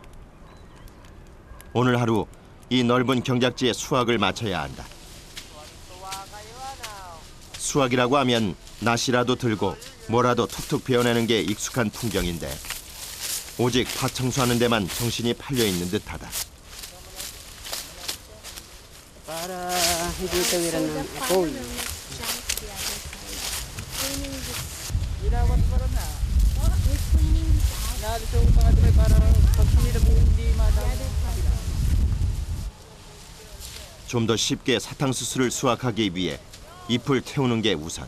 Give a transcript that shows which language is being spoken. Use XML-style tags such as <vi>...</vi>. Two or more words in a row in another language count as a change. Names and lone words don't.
<ko>오늘 하루 이 넓은 경작지에 수확을 마쳐야 한다. 수확이라고 하면 낫이라도 들고 뭐라도 툭툭 베어내는 게 익숙한 풍경인데 오직 밭 청소하는 데만 정신이 팔려 있는 듯하다.</ko> <tl>Para hindi tawiran ng apoy.</tl> <ko>좀 더 쉽게 사탕수수를 수확하기 위해 잎을 태우는 게 우선.</ko>